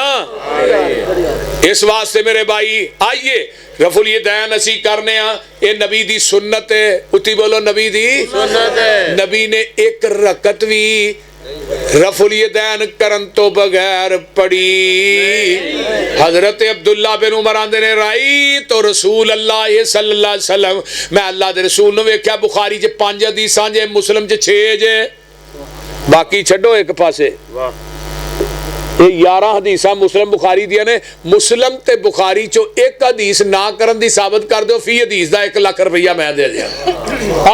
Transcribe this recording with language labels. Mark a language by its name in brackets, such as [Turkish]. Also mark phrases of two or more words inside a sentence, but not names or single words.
[Punjabi] اس واسطے میرے بھائی آئیے [Arabic] رفع اليدين [Punjabi] اسیں کرنے یہ نبی دی سنت اے. اُتی بولو نبی دی سنت اے. نبی نے اک رکعت وی [Arabic] رفع اليدين [Punjabi] کرن توں بغیر پڑھی. حضرت عبداللہ بن عمر آندے نے رائی تو [Arabic] رسول الله صلى الله عليه وسلم, [Punjabi] میں اللہ دے رسول نوں ویکھیا بخاری چ 5 حدیثاں جے، مسلم چ 6 جے، باقی چھڈو اک پاسے. واہ یہ 11 حدیثاں مسلم بخاری دیاں نے. مسلم تے بخاری چوں اک حدیث نہ کرن دی ثابت کر دو، فی حدیث دا 1 لکھ روپیہ میں دے دیاں گا.